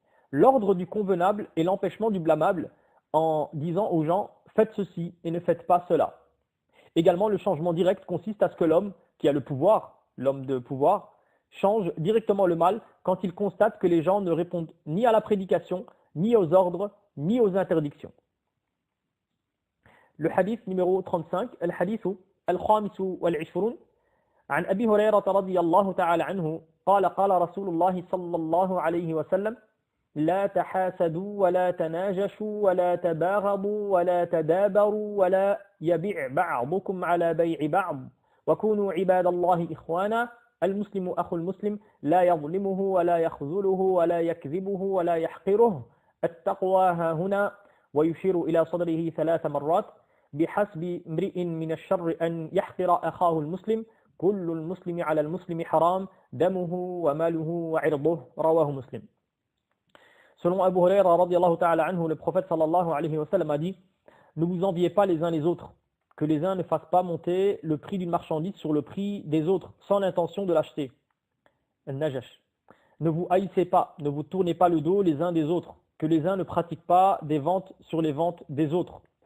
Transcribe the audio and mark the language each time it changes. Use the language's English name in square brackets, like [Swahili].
[French] L'ordre du convenable et l'empêchement du blâmable en disant aux gens « faites ceci et ne faites pas cela ». Également, le changement direct consiste à ce que l'homme qui a le pouvoir, l'homme de pouvoir, change directement le mal quand il constate que les gens ne répondent ni à la prédication, ni aux ordres, ni aux interdictions. Le hadith numéro 35, [Arabic] al-hadith al-khamis wal-ishrun, عن أبي هريرة رضي الله تعالى عنه قال قال رسول الله صلى الله عليه وسلم لا تحاسدوا ولا تناجشوا ولا تباغضوا ولا تدابروا ولا يبيع بعضكم على بيع بعض وكونوا عباد الله إخوانا المسلم أخو المسلم لا يظلمه ولا يخذله ولا يكذبه ولا يحقره التقوى ها هنا ويشير إلى صدره 3 مرات بحسب امرئ من الشر أن يحقر أخاه المسلم كل المسلم على المسلم حرام دمه وماله وعرضه رواه مسلم. [French] Selon Abu Huraira radiyallahu ta'ala anhu, le prophète sallallahu alayhi wa sallam a dit « Ne vous enviez pas les uns les autres, que les uns ne fassent pas monter le prix d'une marchandise sur le prix des autres, sans l'intention de l'acheter. » Al-Najash. Ne vous haïssez pas, ne vous tournez pas le dos les uns des autres, que les uns ne pratiquent pas des ventes sur les ventes des autres.